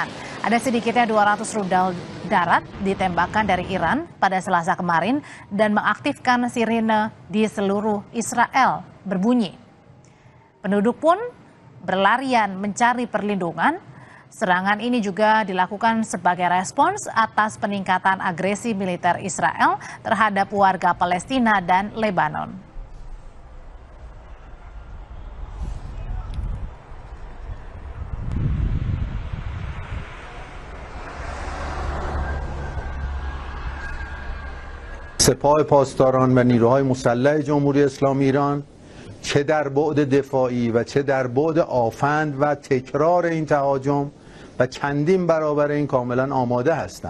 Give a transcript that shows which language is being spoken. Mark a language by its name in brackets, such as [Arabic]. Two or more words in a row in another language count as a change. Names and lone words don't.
[Indonesian] Ada sedikitnya 200 rudal darat ditembakkan dari Iran pada Selasa kemarin dan mengaktifkan sirine di seluruh Israel berbunyi. Penduduk pun berlarian mencari perlindungan. Serangan ini juga dilakukan sebagai respons atas peningkatan agresi militer Israel terhadap warga Palestina dan Lebanon. [Persian] سپاه پاسداران و نیروهای مسلح جمهوری اسلامی ایران چه در بعد دفاعی و چه در بعد آفند و تکرار این تهاجم و چندین برابر این کاملا آماده هستند.